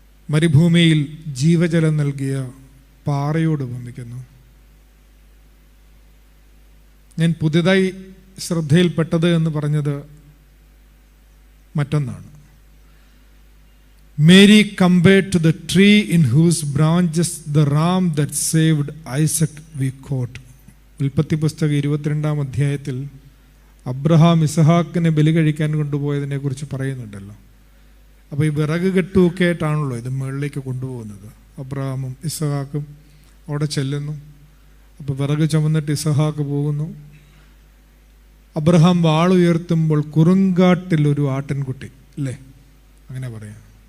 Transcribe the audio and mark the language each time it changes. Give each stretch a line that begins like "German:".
Malayalam: മരുഭൂമിയിൽ ജീവജലം നൽകിയ പാറയോട് ഉപമിക്കുന്നു. ഞാൻ പുതിയതായി ശ്രദ്ധയിൽപ്പെട്ടത് എന്ന് പറഞ്ഞത് മറ്റൊന്നാണ്.
English: Mary compared to the tree in whose branches the ram that saved Isaac we quote.
Malayalam: ഉൽപ്പത്തി പുസ്തകം 22-ാം അധ്യായത്തിൽ അബ്രഹാം ഇസഹാക്കിനെ ബലി കഴിക്കാൻ കൊണ്ടുപോയതിനെ കുറിച്ച് പറയുന്നുണ്ടല്ലോ. അപ്പോൾ ഈ വിറക് കെട്ടുമൊക്കെ ആയിട്ടാണല്ലോ ഇത് മുകളിലേക്ക് കൊണ്ടുപോകുന്നത്. അബ്രഹാമും ഇസഹാക്കും അവിടെ ചെല്ലുന്നു. അപ്പോൾ വിറക് ചുമന്നിട്ട് ഇസഹാക്ക് പോകുന്നു. അബ്രഹാം വാളുയർത്തുമ്പോൾ കുറുങ്കാട്ടിൽ ഒരു ആട്ടിൻകുട്ടി, അല്ലേ? അങ്ങനെ പറയാം.